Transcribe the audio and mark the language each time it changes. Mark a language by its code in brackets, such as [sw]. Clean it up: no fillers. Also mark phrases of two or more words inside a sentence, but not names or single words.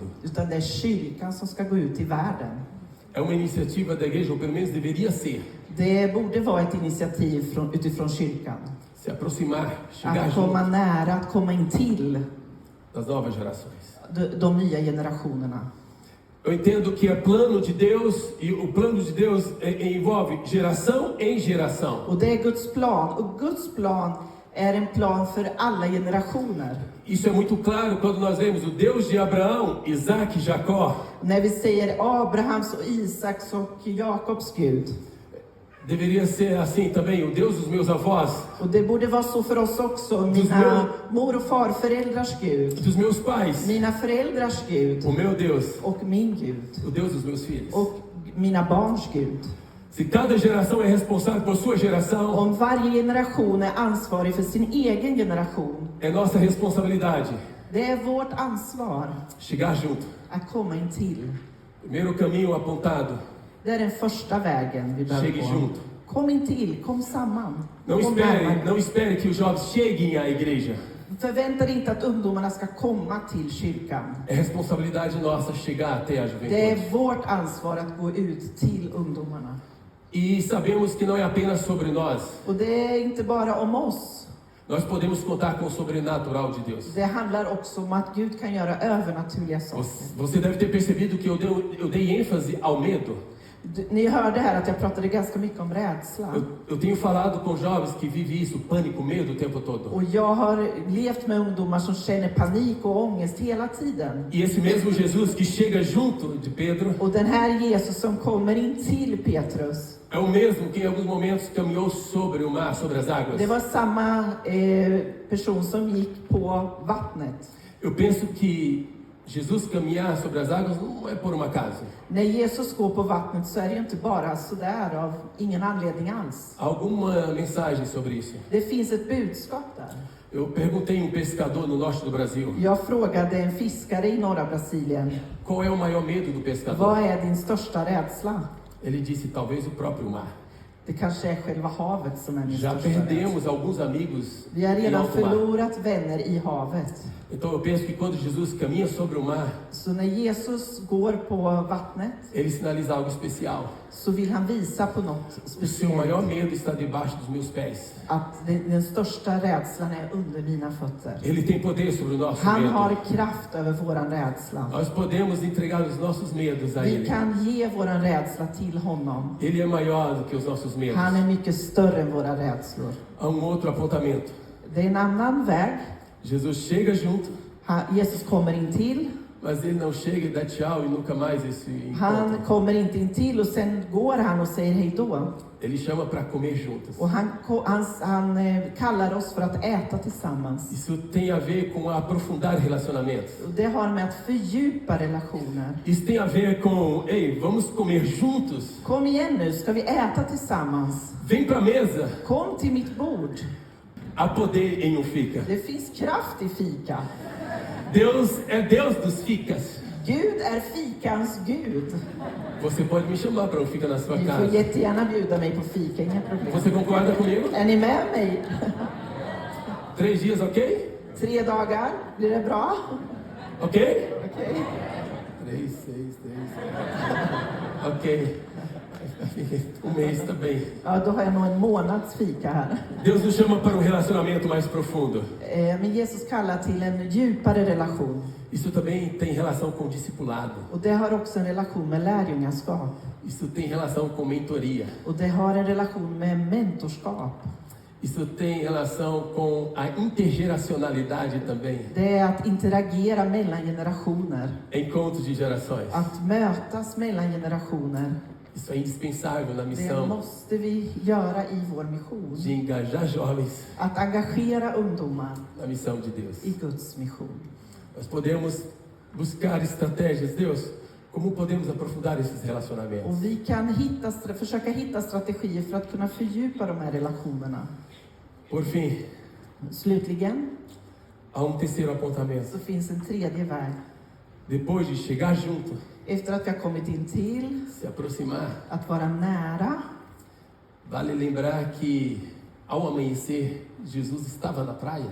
[sv] Utan det är kyrkan som ska gå ut i världen. [pt] É uma iniciativa da igreja, ou pelo menos deveria ser. [sv] Det borde vara ett initiativ utifrån kyrkan. [pt] Se aproximar, chegar [sv] Att komma [pt] junto [sv] nära, att komma in till [pt] das novas gerações. [sv] de nya generationerna. [pt] Eu entendo que é plano de Deus, e o plano de Deus envolve geração em geração. [sv] Och det är Guds plan. Och Guds plan är en plan för alla generationer. [pt] Isso é muito claro quando nós vemos o Deus de Abraão, Isaac e Jacó. [sv] När vi säger Abrahams och Isaks och Jakobs Gud. [pt] Deveria ser assim também, o Deus dos meus avós, [sv] Och det borde vara så för oss också. Mina mor- och farföräldrars Gud. [pt] dos meus pais, [sv] Mina föräldrars Gud. [pt] o meu Deus, [sv] Och min Gud. [pt] o Deus dos meus filhos. [sv] Och mina barns Gud. [pt] Se cada geração é responsável por sua geração, [sv] Om varje generation är ansvarig för sin egen generation. [pt] é nossa responsabilidade [sv] Det är vårt ansvar [pt] chegar junto. [sv] att komma in till. [pt] Primeiro caminho apontado, [sv] Det är den första vägen vi behöver [pt] chegue [sv] gå. [pt] junto. [sv] Kom in till, kom samman. [pt] Não [sv] Kom [pt] espere, [sv] närmare. [pt] não espere que os jovens cheguem à igreja. [sv] Förvänta dig inte att ungdomarna ska komma till kyrkan. [pt] É responsabilidade nossa chegar até a [sv] Det [pt] juventude. [sv] är vårt ansvar att gå ut till ungdomarna. [pt] E sabemos que não é apenas sobre nós. [sv] Och det är inte bara om oss. [pt] Nós podemos contar com o sobrenatural de Deus. [sv] Det handlar också om att Gud kan göra övernaturliga saker. [pt] Você deve ter percebido que eu dei ênfase ao medo. [sv] Ni hörde här att jag pratade ganska mycket om rädsla. [pt] Eu tenho falado com jovens que vivem isso, pânico, medo o tempo todo. [sv] Och jag har levt med ungdomar som känner panik och ångest hela tiden. [pt] E esse mesmo Jesus que chega junto de Pedro [sv] Och den här Jesus som kommer in till Petrus. [pt] é o mesmo que em alguns momentos caminhou sobre o mar, sobre as águas. [sv] Det var samma person som gick på vattnet. [pt] Eu penso que Jesus caminhar sobre as águas não é por um acaso. [sv] När Jesus går på vattnet så är det ju inte bara sådär av ingen anledning alls. [pt] Há alguma mensagem sobre isso? [sv] Det finns ett budskap där. [pt] Eu perguntei a um pescador no norte do Brasil, [sv] Jag frågade en fiskare i norra Brasilien. [pt] qual é o maior medo do pescador? [sv] Vad är din största rädsla? [pt] Ele disse, talvez o próprio mar. [sv] Det kanske är själva havet som är min [pt] Já [sv] största rädsla. [pt] perdemos alguns amigos [sv] Vi har [pt] em [sv] redan [pt] alto mar. [sv] förlorat vänner i havet. [pt] Então eu penso que quando Jesus caminha sobre o mar, [sv] Så när Jesus går på vattnet [pt] ele sinaliza algo especial. [sv] så vill han visa på något [pt] O seu maior [sv] speciellt. [pt] medo está debaixo dos meus pés. [sv] Att den största rädslan är under mina fötter. [pt] Ele tem poder sobre o nosso [sv] Han har [pt] medo. [sv] kraft över våran rädsla. [pt] Nós podemos entregar os nossos medos a [sv] Vi [pt] Ele. [sv] kan ge våran rädsla till honom. [pt] Ele é maior do que os nossos medos. [sv] Han är mycket större än våra rädslor. [pt] Há outro apontamento. [sv] Det är en annan väg. [pt] Jesus chega junto, [sv] Jesus kommer in till. [pt] mas ele não chega e dá tchau e nunca mais esse [sv] Han [pt] encontro. [sv] kommer inte in till och sen går han och säger hej då. [pt] Ele chama para comer juntos. [sv] Och han kallar oss för att äta tillsammans. [pt] Isso tem a ver com aprofundar relacionamentos. [sv] Och det har med att fördjupa relationer. [pt] Isso tem a ver com, ei, vamos comer juntos? [sv] Kom igen nu, ska vi äta tillsammans? [pt] Vem para a mesa. [sv] Kom till mitt bord. [pt] Há poder em um fica. [sv] Det finns kraft i fika. [pt] Deus é Deus dos ficas. [sv] Gud är fikans Gud. [pt] Você pode me chamar para um fica na sua [sv] Ni får [pt] casa. [sv] jättegärna bjuda mig på fika, inga problem. [pt] Você concorda comigo? [sv] Är ni med mig? [pt] 3 dias, ok? [sv] 3 dagar, blir det bra? [pt] Ok? [sv] Okej. [pt] 3, 6, 10. [sv] Ok. [pt] Mês também. [sv] Ja, då har jag nog en månads fika här. [pt] Deus nos chama para um relacionamento mais profundo. [sv] Men Jesus kallar till en djupare relation. [pt] Isso também tem relação com discipulado. [sv] Och det har också en relation med lärjungaskap. [pt] Isso tem relação com mentoria. [sv] Och det har en relation med mentorskap. [pt] Isso tem relação com a intergeracionalidade também. [sv] Det är att interagera mellan generationer. [pt] Encontros de gerações. [sv] Att mötas mellan generationer. [pt] Isso é indispensável na [sv] Det [pt] missão [sv] måste vi göra i vår mission. [pt] de engajar jovens [sv] Att engagera ungdomar [pt] na missão de Deus. [sv] i Guds mission. [pt] Nós podemos buscar estratégias, Deus, como podemos aprofundar esses relacionamentos. [sv] Och vi kan försöka hitta strategier för att kunna fördjupa de här relationerna. [pt] Por fim, [sv] Slutligen [pt] há terceiro apontamento. [sv] så finns en tredje väg. [pt] Depois de chegar junto, [sv] Efter att vi har kommit in till, [pt] se aproximar, [sv] att vara nära, [pt] vale lembrar que ao amanhecer, Jesus estava na praia.